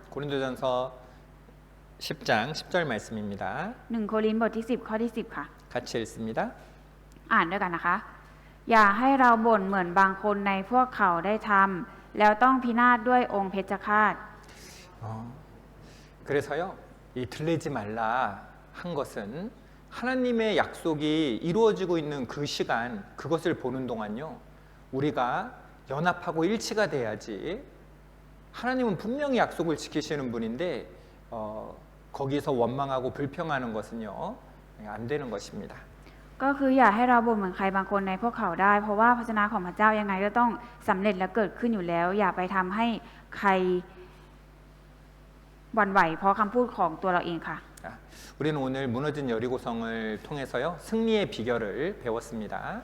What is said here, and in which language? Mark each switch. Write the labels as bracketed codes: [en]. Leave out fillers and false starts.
[ko] 고린도전서 10장 10절 말씀입니다. [th] 1 โครินธ์บทที่10 ข้อที่ 10 ค่ะ [ko] 같이 읽습니다. [th] อ่านด้วยกันนะคะ อย่าให้เราบ่นเหมือนบางคนในพวกเขาได้ทำแล้วต้องพินาศด้วยองค์เพชฌฆาต [ko] 그래서요, 이 들리지 말라 한 것은 하나님의 약속이 이루어지고 있는 그 시간, 그것을 보는 동안요, 우리가 연합하고 일치가 돼야지. 하나님은 분명히 약속을 지키시는 분인데 거기서 원망하고 불평하는 것은요, 안 되는 것입니다. [th] ก็คืออย่าให้เราบ่นเหมือนใครบางคนในพวกเขาได้ เพราะว่าพระวจนะของพระเจ้ายังไงก็ต้องสำเร็จและเกิดขึ้นอยู่แล้ว อย่าไปทำให้ใครหวั่นไหวเพราะคำพูดของตัวเราเองค่ะ [ko] 우리는 오늘 무너진 여리고성을 통해서요, 승리의 비결을 배웠습니다.